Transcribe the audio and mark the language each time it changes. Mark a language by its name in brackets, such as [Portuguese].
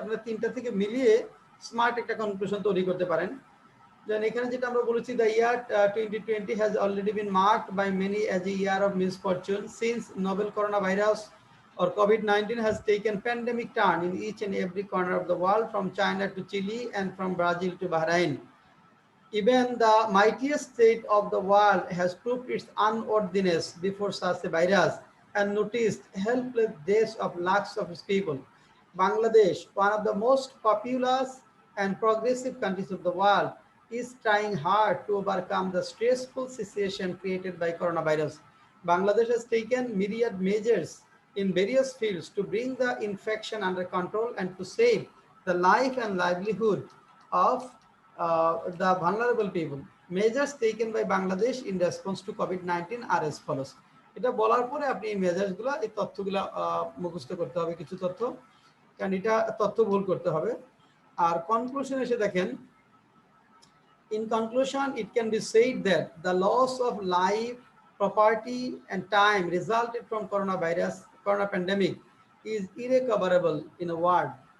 [Bangla] আপনারা 3টা থেকে মিলিয়ে স্মার্ট একটা কনক্লুশন তৈরি করতে পারেন। যেন এখানে যেটা আমরা বলেছি, [English] the year 2020 has already been marked by many as a year of misfortune since novel coronavirus or COVID-19 has taken pandemic turn in each and every corner of the world, from China to Chile and from Brazil to Bahrain. Even the mightiest state of the world has proved its unworthiness before such a virus and noticed helpless deaths of lakhs of its people. Bangladesh, one of the most populous and progressive countries of the world, is trying hard to overcome the stressful situation created by coronavirus. Bangladesh has taken myriad measures in various fields to bring the infection under control and to save the life and livelihood of the vulnerable people. Measures taken by Bangladesh in response to COVID-19 are as follows. [Bangla] এটা বলার পরে আপনি এই মেজার্সগুলো, এই তথ্যগুলো মুখস্থ করতে হবে, কিছু তথ্য, কারণ এটা তথ্য ভুল করতে হবে। আর কনক্লুশন এসে দেখেন, [English] in conclusion, it can be said that the loss of life, property and time resulted from corona pandemic is irrecoverable in a word.